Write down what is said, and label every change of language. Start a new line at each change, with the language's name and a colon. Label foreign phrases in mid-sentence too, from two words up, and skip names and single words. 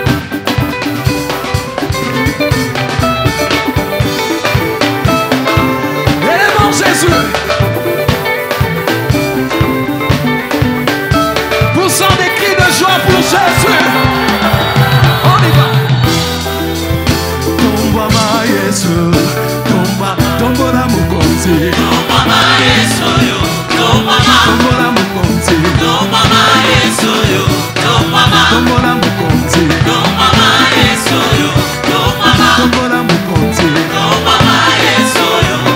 French: Jésus, poussons des cris de joie pour Jésus. On y va.
Lingala: Tomba ma Yesu, tomba la mukonzi. Tomba ma Yesu yo, tomba la mukonzi. Tomba ma Yesu yo, tomba la mukonzi. Tomba ma Yesu yo, tomba la mukonzi. Tomba ma Yesu yo.